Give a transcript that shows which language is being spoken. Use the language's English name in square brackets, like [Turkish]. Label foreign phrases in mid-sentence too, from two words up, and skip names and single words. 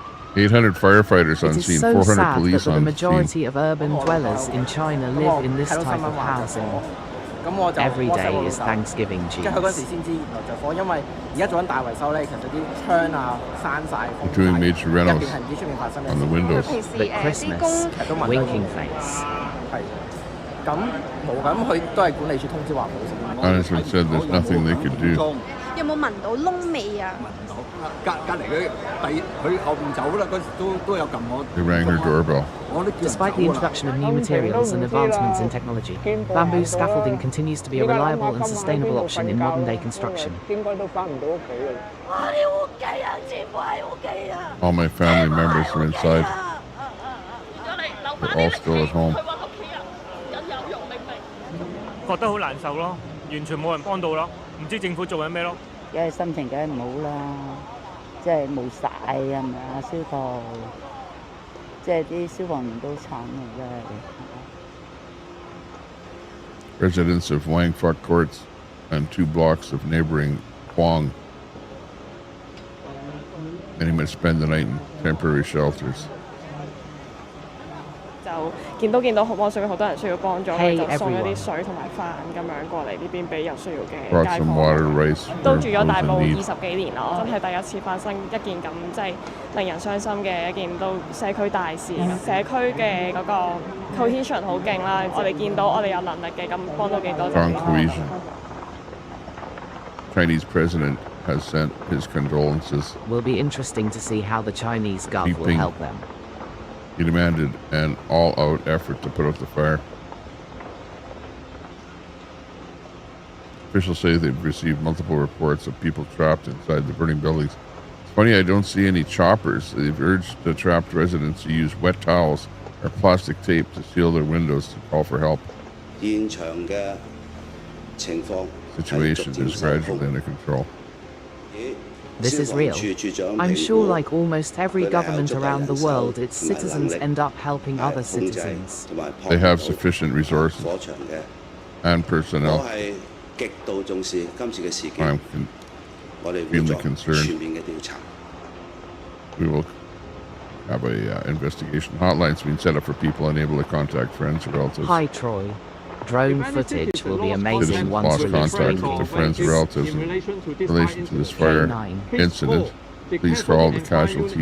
[English] 800 firefighters on It is scene, so 400 sad police that the on majority scene. of urban dwellers in China live in this type of housing. Every day is Thanksgiving, [Cantonese] 即係佢嗰時 [English] jeez. [Cantonese] 先知原來着火，因為而家做緊大維修咧，其實啲窗啊閂晒， [English] They're doing major [Cantonese] 入邊 [English] renos [Cantonese] 係唔知出面發生咩 [English] on the [Cantonese] 事。 [English] windows. But Christmas, winking face. [Cantonese] 係咁冇咁，佢都係管理處通知話冇事。 [English] Management said there's nothing they could do. [Cantonese] 有冇聞到燶味啊？隔離佢後面走啦，嗰時都有撳我。 [English] They rang her doorbell. Despite the introduction of new materials and advancements in technology, bamboo scaffolding continues to be a reliable and sustainable option in modern-day construction. All my family members are inside. They're all still at home. [Cantonese] 覺得好難受咯，完全冇人幫到咯，唔知政府做緊咩咯。梗係心情梗係唔好啦，即係冇晒係咪啊？消防，即係啲消防員都慘啊！真係。 [English] Residents of Wangfuk Courts and 2 blocks of neighboring Huang. Many might spend the night in temporary shelters. [Cantonese] 就見到網上面好多人需要幫助， [English] Hey, [Cantonese] 就送一 [English] everyone. [Cantonese] 啲水同埋飯咁樣過嚟呢邊俾有需要嘅 [English] Brought [Cantonese] 街 [English] some [Cantonese] 坊。 [English] water, rice [Cantonese] 都 [English] for [Cantonese] 住咗大 [English] those [Cantonese] 埔 [English] in [Cantonese] 20 [English] need. [Cantonese] 幾年啦，真係第一次發生一件咁即係令人傷心嘅一件都社區大事。社區嘅嗰個 cohesion 好勁啦，我哋見到我哋有能力嘅咁幫到幾多就 [English] Strong [Cantonese] 幾多。 [English] cohesion. Chinese president has sent his condolences. Will be interesting to see how the Chinese Gov will Keeping- help them. He demanded an all-out effort to put out the fire. Officials say they've received multiple reports of people trapped inside the burning buildings. It's funny I don't see any choppers. They've urged the trapped residents to use wet towels or plastic tape to seal their windows to call for help. [Cantonese] 現場嘅情況 [English] Situation is gradually under control. This is real. I'm sure, like almost every government around the world, its citizens end up helping other citizens. They have sufficient resources [Cantonese] 火場嘅， [English] and [Cantonese] 我 [English] personnel. [Cantonese] 係極度重視今次嘅事 [English] I'm [Cantonese] 件， [English] con- [Cantonese] 我哋會 [English] extremely [Cantonese] 作 [English] concerned. [Cantonese] 全面嘅調查。 [English] We will have a investigation hotline's been set up for people unable to contact friends or relatives. Hi, Troy. Drone footage will be amazing Citizens once lost released contact with their friends or relatives in relation to this fire incident. Please call the casualty